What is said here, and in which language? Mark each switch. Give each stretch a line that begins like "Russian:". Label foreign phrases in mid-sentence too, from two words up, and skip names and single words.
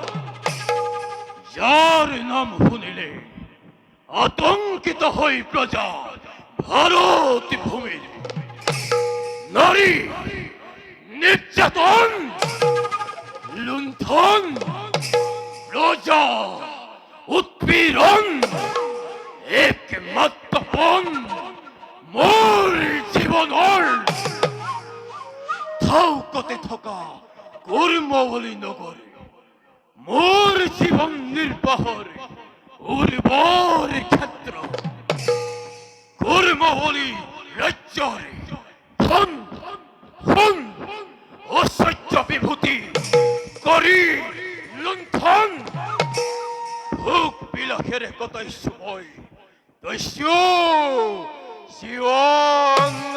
Assamese: যার নাম শুনিলে আতঙ্কিত হই প্রজা ভারত ভূমির। নারী নির্যাতন, লুণ্ঠন, প্রজা উৎপীড়ন, একমাত্র পণ মোর জীবনৰ ধাউকতে থকা কৰ্মবলী নগৰে মোৰ জীৱন নিৰ্বাহৰ উৰ্বৰ ক্ষেত্ৰ। কৰ্মবলী ৰাজ্যৰ ধন সোণ ঐশ্বৰ্য বিভূতি কৰি লুণ্ঠন ভোগ বিলাসেৰে কটাইছো মই দস্যু জীৱন।